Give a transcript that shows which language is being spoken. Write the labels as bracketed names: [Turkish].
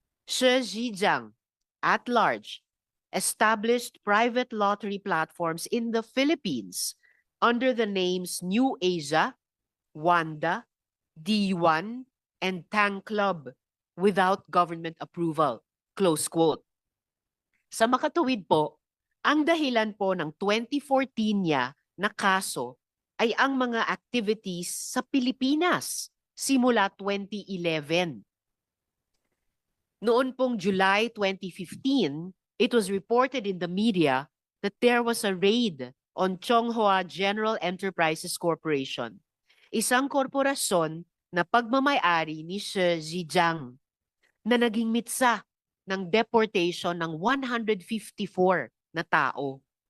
[English] Shi Zhejiang, at large, established private lottery platforms in the Philippines under the names New Asia, Wanda, D1, and Tang Club without government approval. Close quote. [Filipino] Sa makatuwid po, ang dahilan po ng 2014 niya na kaso ay ang mga activities sa Pilipinas simula 2011. Noon pong [English] July 2015, it was reported in the media that there was a raid on Chonghua General Enterprises Corporation, [Filipino] isang korporasyon na pagmamay-ari ni Shi Zhejiang na naging mitsa ng deportation ng 154 na tao.